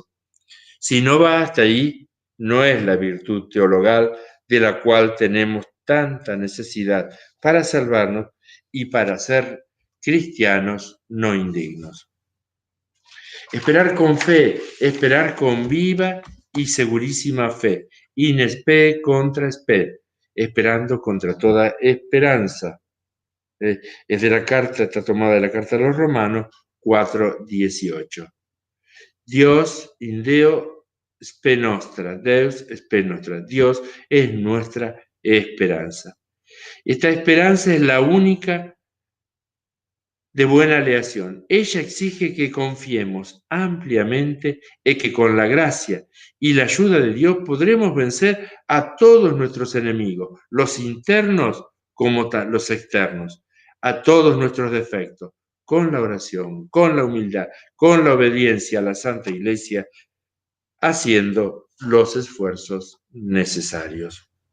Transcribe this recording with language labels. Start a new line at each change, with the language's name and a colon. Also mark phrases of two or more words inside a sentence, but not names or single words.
Spanish: Si no va hasta ahí, no es la virtud teologal de la cual tenemos tanta necesidad para salvarnos y para ser cristianos no indignos. Esperar con fe, esperar con viva y segurísima fe,
Latin: in spe contra spe,
Spanish: esperando contra toda esperanza. Es de la carta, está tomada de la carta a los Romanos 4:18.
Latin: Dios in Deo spe nostra, Deus spe nostra.
Spanish: Dios es nuestra esperanza. Esta esperanza es la única de buena aleación. Ella exige que confiemos ampliamente y que con la gracia y la ayuda de Dios podremos vencer a todos nuestros enemigos, los internos como los externos, a todos nuestros defectos, con la oración, con la humildad, con la obediencia a la Santa Iglesia, haciendo los esfuerzos necesarios.